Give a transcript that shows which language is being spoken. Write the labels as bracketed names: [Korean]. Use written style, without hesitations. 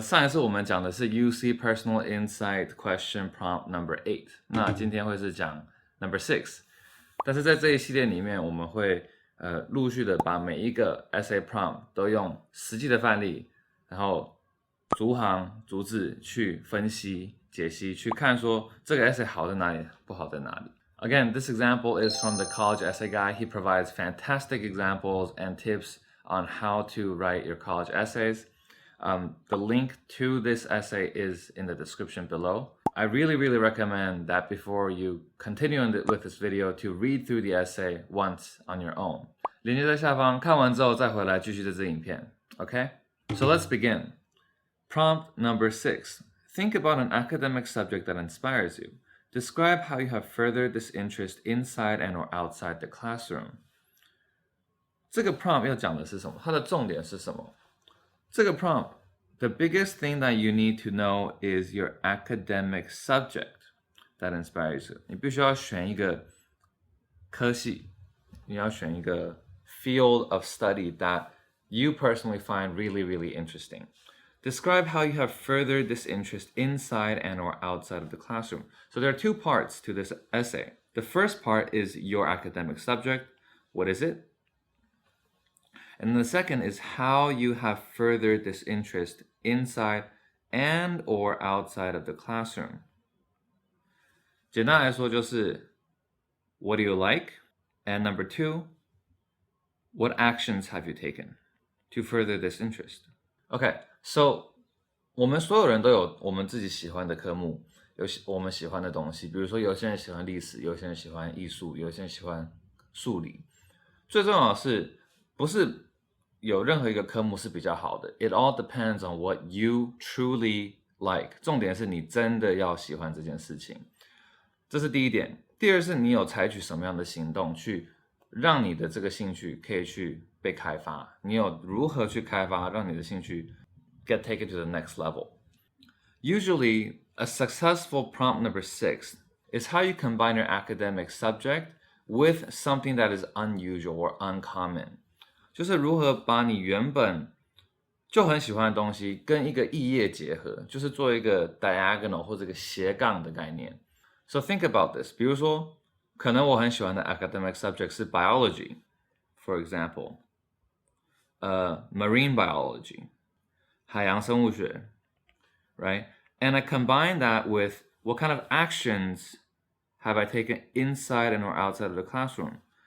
[Chinese] 上一次我们讲的是 UC Personal Insight Question Prompt Number 8，那今天会是讲 Number 6。但是在这一系列里面，我们会陆续的把每一个 essay prompt 都用实际的范例，然后逐行逐字去分析、解析，去看说这个 essay 好在哪里，不好在哪里。 [English] Again, this example is from the College Essay Guide. He provides fantastic examples and tips on how to write your college essays. The link to this essay is in the description below. I really recommend that before you continue with this video to read through the essay once on your own. [Chinese] 链接在下方，看完之后再回来继续这支影片。 [English] Okay? So let's begin. Prompt number 6. Think about an academic subject that inspires you. Describe how you have furthered this interest inside and or outside the classroom. [Chinese] 这个 prompt 要讲的是什么？它的重点是什么？ [English] 这个 prompt, the biggest thing that you need to know is your academic subject that inspires you. [Chinese] 你必须要选一个科系，你要选一个 [English] field of study that you personally find really interesting. Describe how you have furthered this interest inside and or outside of the classroom. So there are two parts to this essay. The first part is your academic subject. What is it? And the second is how you have furthered this interest inside and or outside of the classroom. [Chinese] 简单来说就是 [English] what do you like? And number 2, what actions have you taken to further this interest? Okay, so [Chinese] 我们所有人都有我们自己喜欢的科目，有我们喜欢的东西，比如说有些人喜欢历史，有些人喜欢艺术，有些人喜欢数理。最重要的是不是有任何一个科目是比较好的 [English] It all depends on what you truly like. [Chinese] 重点是你真的要喜欢这件事情，这是第一点。第二是你有采取什么样的行动去让你的这个兴趣可以去被开发，你有如何去开发让你的兴趣 [English] get taken to the next level. Usually, a successful prompt number 6 is how you combine your academic subject with something that is unusual or uncommon. [Chinese] 就是如何把你原本就很喜欢的东西跟一个异业结合，就是做一个 diagonal 或者一个斜杠的概念。 [English] So think about this. [Chinese] 比如说，可能我很喜欢的 academic subject 是 biology, [English] for example, marine biology, [Chinese] 海洋生物学 right? [English] And I combine that with what kind of actions have I taken inside and or outside of the classroom?